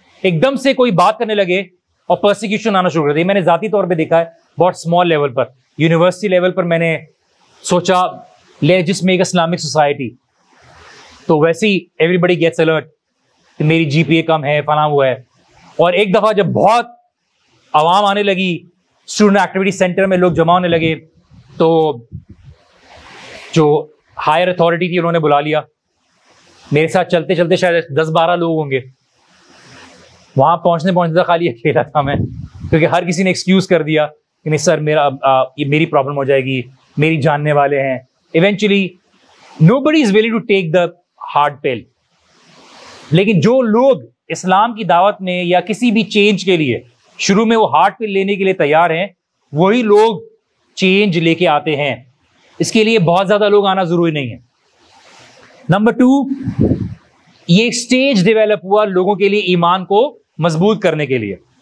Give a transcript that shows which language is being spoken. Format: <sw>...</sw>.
<ur>ایک دم سے کوئی بات کرنے لگے اور پرسیکیوشن آنا شروع کر دی. میں نے ذاتی طور پہ دیکھا ہے بہت اسمال لیول پر, یونیورسٹی لیول پر میں نے سوچا جس میں ایک اسلامک سوسائٹی, تو ویسے ہی</ur> <en>everybody gets alert</en> <ur>کہ میری جی پی اے کم ہے, فلاں وہ ہے. اور ایک دفعہ جب بہت عوام آنے لگی, اسٹوڈنٹ ایکٹیویٹی سینٹر میں لوگ جمع ہونے لگے, تو جو ہائر اتھارٹی تھی انہوں نے بلا لیا. میرے ساتھ چلتے چلتے شاید 10-12 لوگ ہوں گے. وہاں پہنچتے خالی اکیلا تھا میں, کیونکہ ہر کسی نے ایکسکیوز کر دیا کہ نہیں سر میری پرابلم ہو جائے گی, میری جاننے والے ہیں.</ur> <en>Eventually nobody is willing to take the hard pill.</en> <ur>لیکن جو لوگ اسلام کی دعوت میں یا کسی بھی چینج کے لیے شروع میں وہ ہارڈ پل لینے کے لیے تیار ہیں, وہی لوگ چینج لے کے آتے ہیں. اس کے لیے بہت زیادہ لوگ آنا ضروری نہیں ہے. نمبر 2, یہ اسٹیج ڈیولپ ہوا لوگوں کے لیے ایمان کو مضبوط کرنے کے لیے.</ur>